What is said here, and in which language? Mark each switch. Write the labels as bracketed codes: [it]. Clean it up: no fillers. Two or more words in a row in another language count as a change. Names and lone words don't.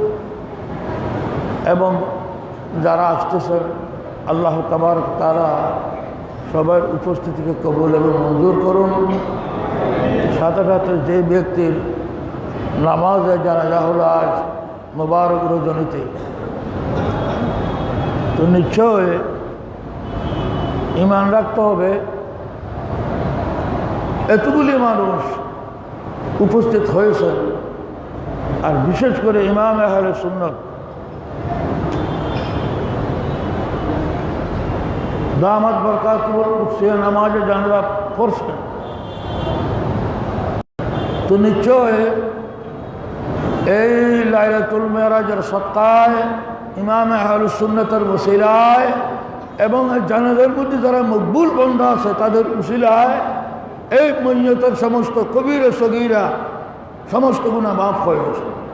[bn] এবং যারা আসতেছেন [ar] الله تبارك تعالى [bn] সবার উপস্থিতিকে কবুল এবং মঞ্জুর করুন সাথে সাথে যে ব্যক্তির নামাজে জানাজা হলো আজ মুবারক রজনীতে তো নিশ্চয় ঈমান রাখতে হবে এতগুলি মানুষ উপস্থিত হয়েছে আর বিশেষ করে ইমাম আহলে সুন্নাত [ar] دامت بركاته [bn] कुदसिया नामाज জানাজা পড়ছেন তো নিশ্চয় এই লাইলাতুল মেরাজের সত্তায় ইমাম আহলে সুন্নাতের ওসিলায় এবং জানাজার মধ্যে যারা মকবুল বান্দা আছে তাদের ওসিলায় এই মইয়তের সমস্ত কবিরা সগীরা সমস্ত গুনাহ মাফ হয়ে গেছে